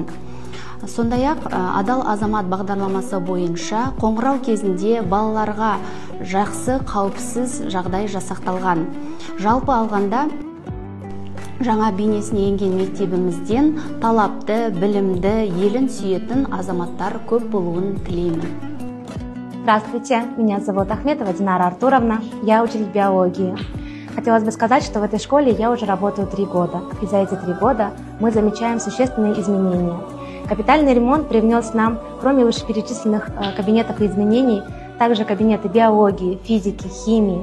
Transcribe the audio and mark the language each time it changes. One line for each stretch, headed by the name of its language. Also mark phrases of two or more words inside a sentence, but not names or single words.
Kazakh: Сондай-ақ адал азамат бағдарламасы бойынша қоңырау кезінде балаларға жақсы, қауіпсіз жағдай жасақталған. Жалпы алғанда жаңа бейнесіне енген мектебімізден талапты, білімді, елін сүйетін азаматтар көп болуын тілеймін.
Russian: Здравствуйте, меня зовут Ахметова Динара Артуровна, я учитель биологии. Хотелось бы сказать, что в этой школе я уже работаю 3 года, и за эти 3 года мы замечаем существенные изменения. Капитальный ремонт привнес нам, кроме вышеперечисленных кабинетов и изменений, также кабинеты биологии, физики, химии.